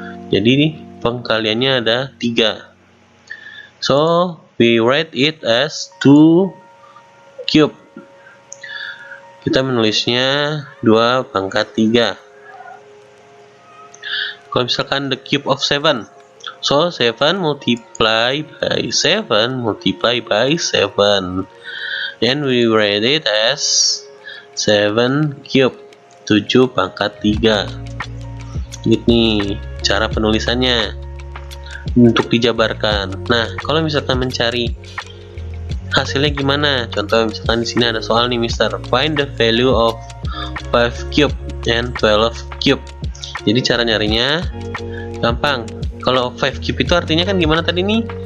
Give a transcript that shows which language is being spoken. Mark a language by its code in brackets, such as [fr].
[id] Jadi pengkaliannya ada 3. [en] So we write it as 2 cube. [id] Kita menulisnya 2 pangkat 3. [en] Kalau misalkan the cube of 7, so 7 multiply by 7 multiply by 7, and we write it as 7 cube, [id] 7 pangkat 3. Ini cara penulisannya untuk dijabarkan. Nah, kalau misalkan mencari hasilnya gimana? Contoh misalkan di sini ada soal nih, [en] Mister. Find the value of 5 cube and 12 cube. [id] Jadi cara nyarinya gampang. Kalau 5 cube itu artinya kan gimana tadi nih?